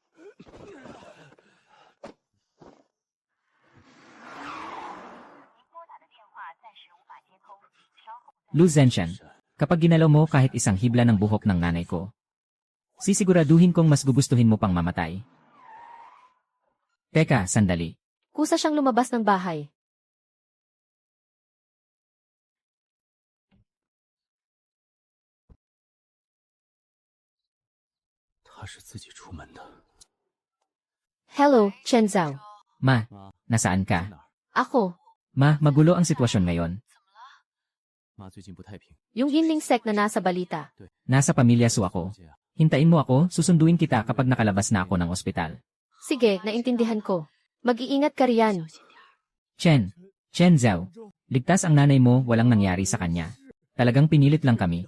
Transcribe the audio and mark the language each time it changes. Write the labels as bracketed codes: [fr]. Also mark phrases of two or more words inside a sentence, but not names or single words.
[tl] Lu Zenshan. Kapag ginalaw mo kahit isang hibla ng buhok ng nanay ko, sisiguraduhin kong mas gugustuhin mo pang mamatay. Teka, sandali. Kusa siyang lumabas ng bahay. [zh] 他是自己出门的。 [tl] Hello, Chen Zhao. Ma, nasaan ka? Ako, Ma, magulo ang sitwasyon ngayon. [zh] 妈最近不太平， [tl] yung Yinling Sect na nasa balita. Nasa pamilya Su ako. Hintayin mo ako, susunduin kita kapag nakalabas na ako ng ospital. Sige, naintindihan ko. Mag-iingat ka riyan. Chen Zhao. Ligtas ang nanay mo, walang nangyari sa kanya. Talagang pinilit lang kami.